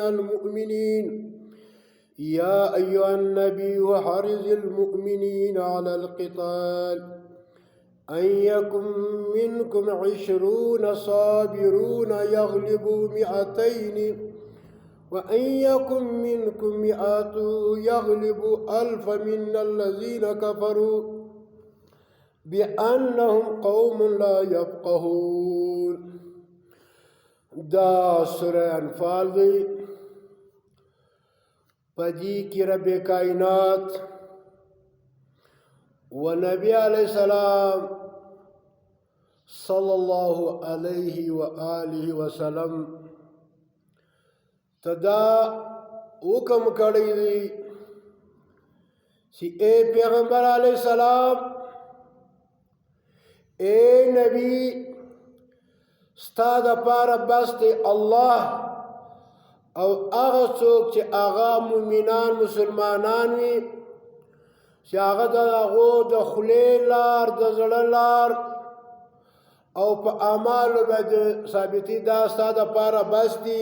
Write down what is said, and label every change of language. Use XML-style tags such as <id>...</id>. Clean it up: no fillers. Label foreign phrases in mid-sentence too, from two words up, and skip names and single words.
<ar>المؤمنين يا أيها النبي حرز المؤمنين على القتال أن يكن منكم 20 صابرون يغلبوا 200 وأن يكن منكم 100 يغلبوا 1000 من الذين كفروا بأنهم قوم لا يفقهون.</ar> <ps>دا سورة انفال دی پدی کی رب کائنات و نبی علیہ السلام</ps> <ar>صلی اللہ علیہ وآلہ وسلم</ar> <ps>تدا حکم کړی دی چې اے پیغمبر علیہ السلام اے نبی ستا دپاره بس دی الله او هغه څوک چې هغه مؤمنان مسلمانان وي چې هغه د هغو د خولې لار د زړه لار او په اعمالو باندې ثابتي دا ستا دپاره بس دي.</ps>